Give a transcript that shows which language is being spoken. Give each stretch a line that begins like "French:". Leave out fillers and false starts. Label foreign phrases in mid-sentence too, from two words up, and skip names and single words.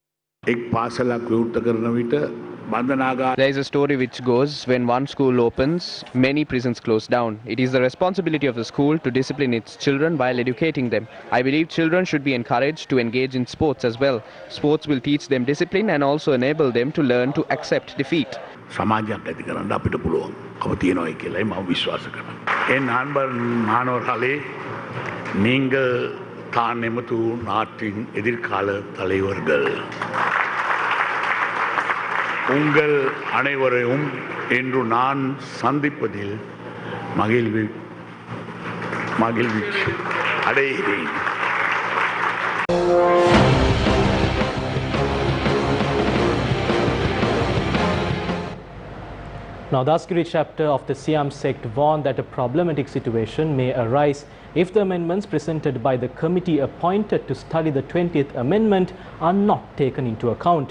English: There is a story which goes, when one school opens, many prisons close down. It is the responsibility of the school to discipline its children while educating them. I believe children should be encouraged to engage in sports as well. Sports will teach them discipline and also enable them to learn to accept defeat.
Sinhala: සමාජයක් ඇති කරන්න අපිට පුළුවන් කම තියෙනවායි කියලායි මම විශ්වාස කරනවා.
Tamil: என் நண்பர் மாணவர்களே, நீங்கள் தான் எமது நாட்டின் எதிர்கால தலைவர்கள். உங்கள் அனைவரையும் இன்று நான் சந்திப்பதில் மகிழ்ச்சி அடைகிறேன்.
English: Now, the Askiri chapter of the Siam sect warned that a problematic situation may arise if the amendments presented by the committee appointed to study the 20th amendment are not taken into account.